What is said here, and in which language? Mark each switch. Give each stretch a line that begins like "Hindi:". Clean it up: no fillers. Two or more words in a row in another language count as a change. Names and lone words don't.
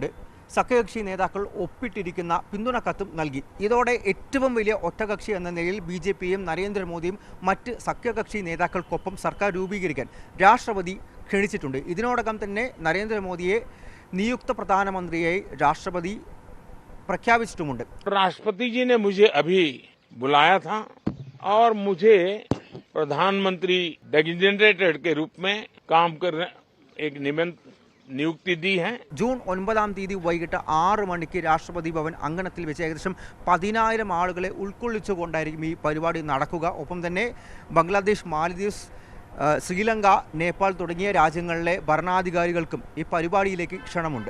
Malayalam: സഖ്യകക്ഷി നേതാക്കൾ ഒപ്പിട്ടിരിക്കുന്ന പിന്തുണ കത്തും നൽകി. ഇതോടെ ഏറ്റവും വലിയ ഒറ്റകക്ഷി എന്ന നിലയിൽ ബി.ജെ.പിയും നരേന്ദ്രമോദിയും മറ്റ് സഖ്യകക്ഷി നേതാക്കൾക്കൊപ്പം സർക്കാർ രൂപീകരിക്കാൻ രാഷ്ട്രപതി ക്ഷണിച്ചിട്ടുണ്ട്. ഇതിനോടകം തന്നെ നരേന്ദ്രമോദിയെ നിയുക്ത പ്രധാനമന്ത്രിയായി രാഷ്ട്രപതി പ്രഖ്യാപിച്ചിട്ടുമുണ്ട്.
Hindi: राष्ट्रपति जी ने मुझे अभी बुलाया था और मुझे प्रधानमंत्री डेजिग्नेटेड के रूप में काम करने एक नियुक्ति दी है.
Malayalam: ജൂൺ 9-ാം തീയതി വൈകിട്ട് 6 മണിക്ക് രാഷ്ട്രപതി ഭവൻ അങ്കണത്തിൽ വെച്ച് ഏകദേശം 10,000 ആളുകളെ ഉൾക്കൊള്ളിച്ചുകൊണ്ടായിരിക്കും ഈ പരിപാടി നടക്കുക. ഒപ്പം തന്നെ ബംഗ്ലാദേശ്, മാലദ്വീപ്സ്, ശ്രീലങ്ക, നേപ്പാൾ തുടങ്ങിയ രാജ്യങ്ങളിലെ ഭരണാധികാരികൾക്കും ഈ പരിപാടിയിലേക്ക് ക്ഷണമുണ്ട്.